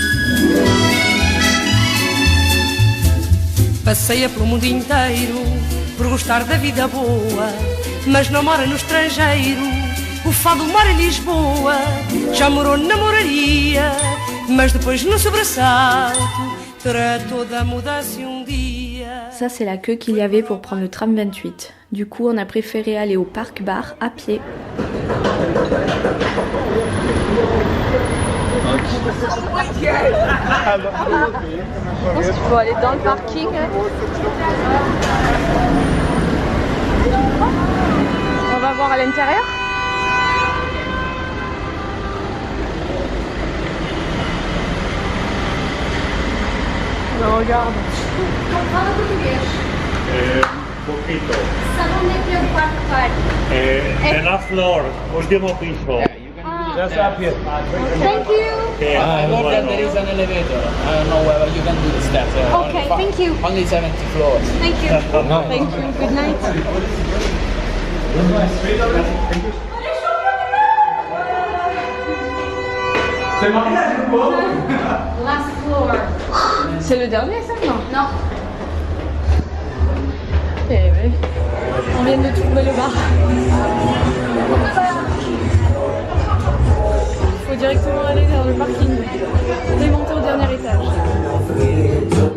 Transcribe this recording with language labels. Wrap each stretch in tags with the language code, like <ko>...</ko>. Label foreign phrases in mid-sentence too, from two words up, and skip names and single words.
<pt>Passeia pelo mundo inteiro, por gostar da vida boa, mas não mora no estrangeiro. O fado mora em Lisboa, já morou na moraria, mas depois no sobressalto tratou da mudança um dia.</pt> <fr>Ça, c'est la queue qu'il y avait pour prendre le tram 28. Du coup, on a préféré aller au parc-bar à pied. Je pense qu'il faut aller dans le parking. On va voir à l'intérieur. Non, regarde.</fr> <pt>Fala português. Poquito. Sabe onde é que é o parque?</pt> <es>En la flor, último piso.</es> <en>Just up here. Thank you. There is an elevator. I don't know whether you can do the steps. Okay, thank you. Only 70 floors. Thank you. Thank you. Good night. Last floor.</en> <fr>C'est le dernier, ça? Non. Non. Eh oui. On vient de trouver le bar. Il faut directement aller vers le parking. Démonter au dernier étage.</fr>